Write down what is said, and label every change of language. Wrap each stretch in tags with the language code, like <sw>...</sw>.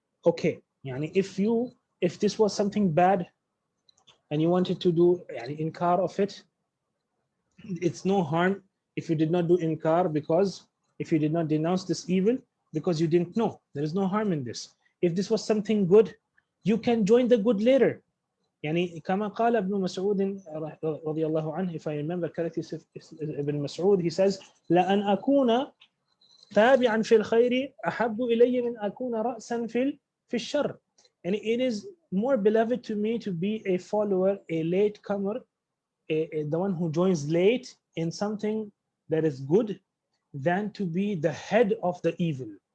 <en>Okay, if this was something bad and you wanted to do inkar of it, it's no harm if you did not do inkar, because if you did not denounce this evil because you didn't know, there is no harm in this. If this was something good, you can join the good later.</en> <ar>كما قال ابن مسعود رضي الله عنه,</ar> <en>if I remember correctly, Ibn Mas'ud, he says</en> <ar>لأن أكون تابعا في الخير أحب إلي من أكون رأسا في الشر.</ar> <en>And it is more beloved to me to be a follower, a late comer, the one who joins late in something that is good, than to be the head of the evil.</en>